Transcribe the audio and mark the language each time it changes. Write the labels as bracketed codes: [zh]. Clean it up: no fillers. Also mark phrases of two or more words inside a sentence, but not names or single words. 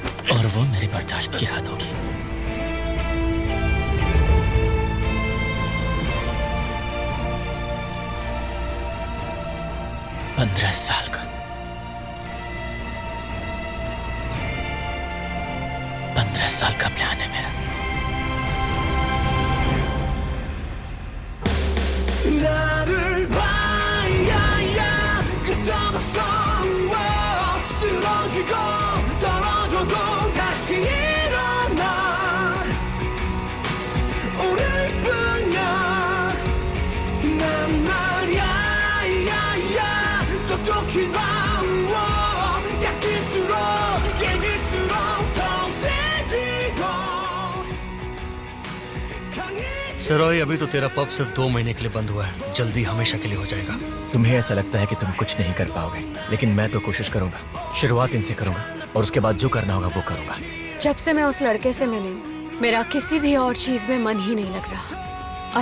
[hi] और वो मेरी बर्दाश्त की हद होगी। पंद्रह साल का 15 साल का प्लान है मेरा। [ko] 나를 봐야 끝없어 쓰러지고 떨어져도 다시 일어나 오늘뿐이야 난 말야 똑똑히 봐 약할수록 깨질수록 더 세지고 [hi] सरोई, अभी तो तेरा पब सिर्फ 2 महीने के लिए बंद हुआ है, जल्दी हमेशा के लिए हो जाएगा। तुम्हें ऐसा लगता है कि तुम कुछ नहीं कर पाओगे, लेकिन मैं तो कोशिश करूंगा। शुरुआत इनसे करूंगा और उसके बाद जो करना होगा वो करूंगा। जब से मैं उस लड़के से मिली हूँ, मेरा किसी भी और चीज में मन ही नहीं लग रहा।